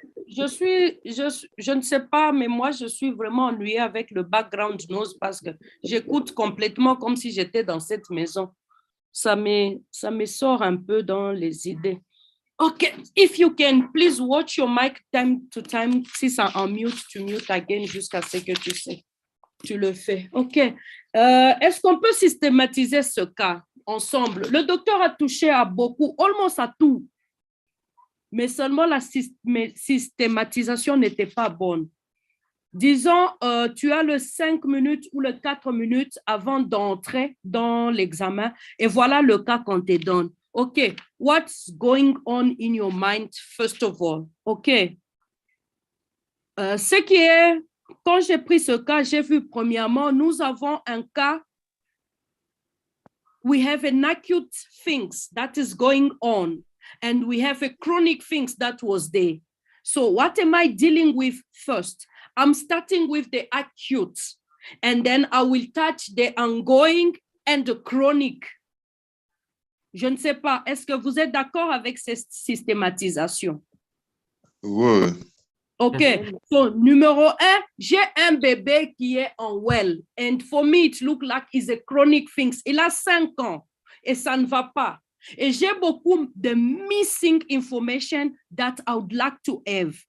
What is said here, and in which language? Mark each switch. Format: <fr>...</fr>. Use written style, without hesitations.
<fr>Je ne sais pas, mais moi, je suis vraiment ennuyée avec le background noise parce que j'écoute complètement comme si j'étais dans cette maison. Ça me sort un peu dans les idées. OK.</fr> <en>If you can, please watch your mic time to time.</en> <fr>Si ça en mute, tu mute again jusqu'à ce que tu sais. Tu le fais. OK. Est-ce qu'on peut systématiser ce cas ensemble? Le docteur a touché à beaucoup, almost à tout. Mais seulement la systématisation n'était pas bonne. Disons, tu as le 5 minutes ou le 4 minutes avant d'entrer dans l'examen et voilà le cas qu'on te donne.</fr> <en>OK, what's going on in your mind first of all? OK.</en> <fr>Ce qui est, quand j'ai pris ce cas, j'ai vu premièrement, nous avons un cas,</fr> <en>we have an acute things that is going on. And we have a chronic things that was there. So what am I dealing with first? I'm starting with the acute, and then I will touch the ongoing and the chronic.</en> <fr>Je ne sais pas, est-ce que vous êtes d'accord avec cette systématisation? Ouais.</fr> <en>OK, so numéro 1,</en> <fr>j'ai un bébé qui est en</fr> <en>well, and for me it look like it's a chronic things.</en> <fr>Il a 5 ans et ça ne va pas. Et j'ai beaucoup de</fr> <en>missing information that I would like to have.</en>